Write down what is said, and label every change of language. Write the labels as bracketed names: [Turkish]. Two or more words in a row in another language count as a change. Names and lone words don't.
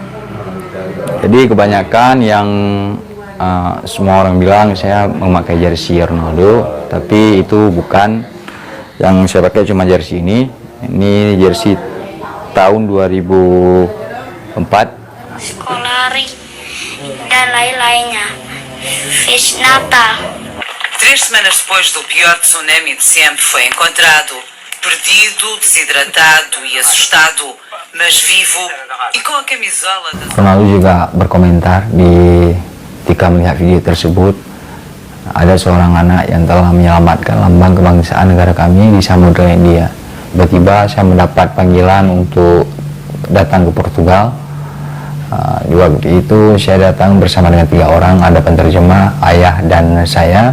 [Indonesian] Jadi kebanyakan yang semua orang bilang saya memakai jersey Ronaldo, tapi itu bukan. Yang saya pakai cuma jersey ini. Ini jersey tahun 2004. Scolari dan lain-lainnya. [Portuguese] Feliz Natal. 3 semanas depois do pior tsunami de sempre, foi encontrado perdido, desidratado e assustado, mas vivo e com a camisola da... [Indonesian] Ronaldo juga berkomentar ketika melihat video tersebut, ada seorang anak yang telah menyelamatkan lambang kebangsaan negara kami di Samudra India. Tiba-tiba saya mendapat panggilan untuk datang ke Portugal. Di waktu itu saya datang bersama dengan 3 orang, ada penterjemah, ayah dan saya.